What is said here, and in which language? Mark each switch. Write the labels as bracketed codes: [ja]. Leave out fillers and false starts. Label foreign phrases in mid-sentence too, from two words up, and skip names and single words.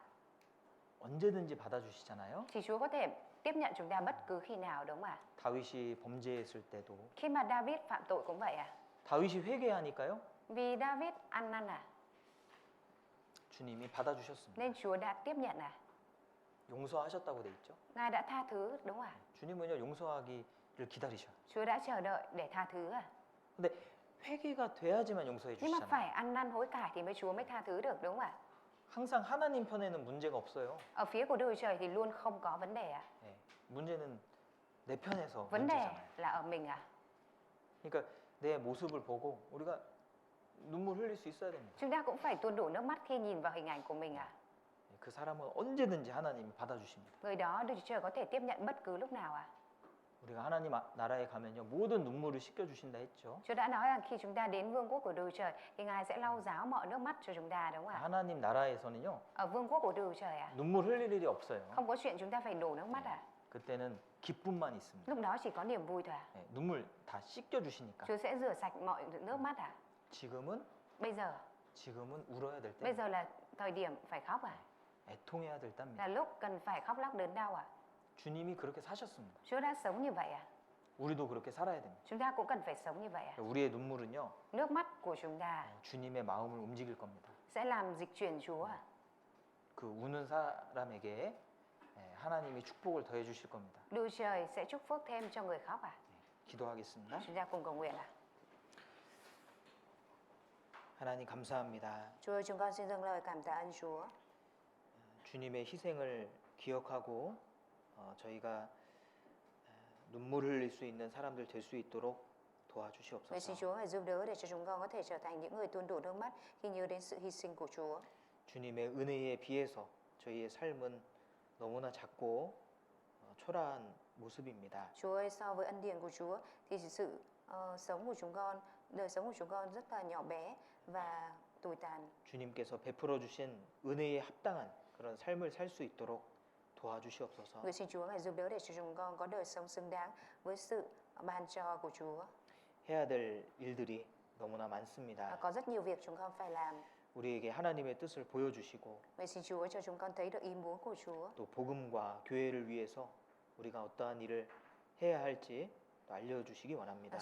[ko] 언제든지 받아주시잖아요. [vi] thì Chúa có thể tiếp nhận chúng ta bất cứ khi nào đúng không ạ? [ko] 다윗이 범죄했을 때도 [vi] Khi mà David phạm tội cũng vậy à? [ko] 다윗이 회개하니까요. [vi] Vì David ăn năn à? [ko] 주님이 받아주셨습니다. [vi] Nên Chúa đã tiếp nhận à? [ko] 용서하셨다고 돼 있죠. [vi] Ngài đã tha thứ đúng không ạ? [ko] 주님은요 용서하기를 기다리셔요. [vi] Chúa đã chờ đợi để tha thứ à? [ko] 근데 회개가 돼야지만 용서해 [vi] Nhưng mà [ko] 주시잖아요. [vi] phải ăn năn hối cải thì Chúa mới tha thứ được đúng không ạ? [ko] 항상 하나님 편에는 문제가 없어요. [vi] Ở phía của Đức Chúa Trời thì luôn không có vấn đề à? [ko] 예, 문제는 내 편에서 [vi] Vấn đề [ko] 문제잖아요. [vi] là ở mình à? [ko] 그러니까 내 모습을 보고 우리가 눈물 흘릴 수 있어야 됩니다. [vi] Chúng ta cũng phải tuôn đổ nước mắt khi nhìn vào hình ảnh của mình à? [ko] 예, 그 사람은 언제든지 하나님이 받아주십니다. [vi] Người đó Đức Chúa Trời có thể tiếp nhận bất cứ lúc nào à? [ko] 우리가 하나님 나라에 가면요 모든 눈물을 씻겨주신다 했죠. [vi] Chúa đã nói rằng khi chúng ta đến vương quốc của Đức Chúa Trời thì Ngài sẽ lau ráo mọi nước mắt cho chúng ta đúng không ạ? [ko] 하나님 나라에서는요 [vi] Ở vương quốc của Đức Chúa Trời à? [ko] 눈물 흘릴 일이 없어요. [vi] Không có chuyện chúng ta phải đổ nước mắt à? [ko] 그때는 기쁨만 있습니다. [vi] Lúc đó chỉ có niềm vui thôi à? [ko] 예, 눈물 다 씻겨주시니까. [vi] Chúa sẽ rửa sạch mọi nước mắt à? [ko] 지금은 [vi] Bây giờ [ko] 울어야 될 [vi] bây [ko] 때, [vi] giờ là thời điểm phải khóc à? [ko] 애통해야 될 때입니다. [vi] Là lúc cần phải khóc lóc đớn đau à? [ko] 주님이 그렇게 사셨습니다. [vi] Chúa đã sống như vậy à? [ko] 우리도 그렇게 살아야 됩니다. [vi] Chúng ta cũng cần phải sống như vậy ạ. [ko] 우리의 눈물은요, [vi] Nước mắt của chúng ta [ko] 주님의 마음을 움직일 겁니다. [vi] sẽ làm dịch chuyển Chúa ạ. [ko] 그 우는 사람에게 하나님이 축복을 더해 주실 겁니다. [vi] Đức Trời sẽ chúc phước thêm cho người khóc ạ. [ko] 기도하겠습니다. [vi] Chúng ta cùng cầu nguyện ạ. [ko] 하나님 감사합니다. [vi] Chúa ơi, chúng con xin dâng lời cảm tạ ơn Chúa. [ko] 주님의 희생을 기억하고 저희가 눈물 흘릴 수 있는 사람들 될 수 있도록 [vi] Nguyện xin [ko] 도와주시옵소서. [vi] Chúa hãy giúp đỡ để cho chúng con có thể trở thành những người tuôn đổ nước mắt khi nhớ đến sự hy sinh của Chúa. [ko] 주님의 은혜에 비해서 저희의 삶은 너무나 작고 초라한 모습입니다. [vi] Chúa ơi, so với ân điển của Chúa thì sự sống của chúng con, đời sống của chúng con rất là nhỏ bé và tồi tàn. [ko] 주님께서 베풀어 주신 은혜에 합당한 그런 삶을 살 수 있도록 도와주시옵소서. [vi] Nguyện xin Chúa hãy giúp đỡ để cho chúng con có đời sống xứng đáng với sự ban cho của Chúa. [ko] 해야 될 일들이 너무나 많습니다. [vi] Có rất nhiều việc chúng con phải làm. [ko] 우리에게 하나님의 뜻을 보여주시고 [vi] Nguyện xin Chúa cho chúng con thấy được ý muốn của Chúa. [ko] 또 복음과 교회를 위해서 우리가 어떠한 일을 해야 할지 또 알려주시기 원합니다.